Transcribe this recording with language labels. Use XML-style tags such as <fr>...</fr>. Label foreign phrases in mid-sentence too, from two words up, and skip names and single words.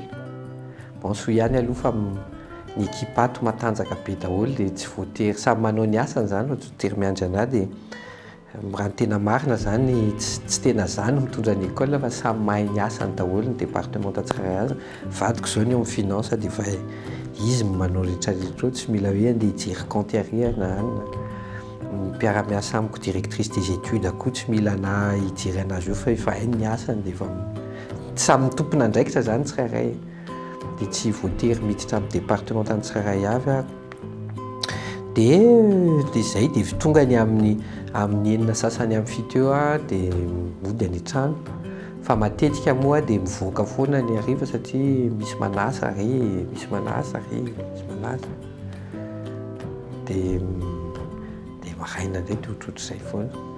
<mg>Bon so ihany aloha fa ny équipe ato matanjaka be daholo dia tsy voatery samy manao ny asany zany tsy voatery miandry anahy dia raha ny tena marina zany tsy tena zany mitondra ny école fa samy mahay ny asany daholo ny département tsirairay azy. Vadiko zao ny eo amin'ny finance dia fa izy manao rehetrarehetra tsy mila hoe andeha hijery compte arrear ny mpiara-miasa amiko</mg> <fr>directrice des études</fr> <mg>koa tsy mila na hijery anazy io fa efa hainy ny asany dia efa samy tompona andraikitra zany tsirairay dia tsy voatery miditra amin'ny département tany tsirairay avy a dia zay dia tongany amin'ny 9 sasany amin'ny fito eo a dia mody any an-trano fa matetika moa dia mivoaka foana ny hariva satria misy manasa misy manasa dia maraina indray dia ohatrohatr'izay foana.</mg>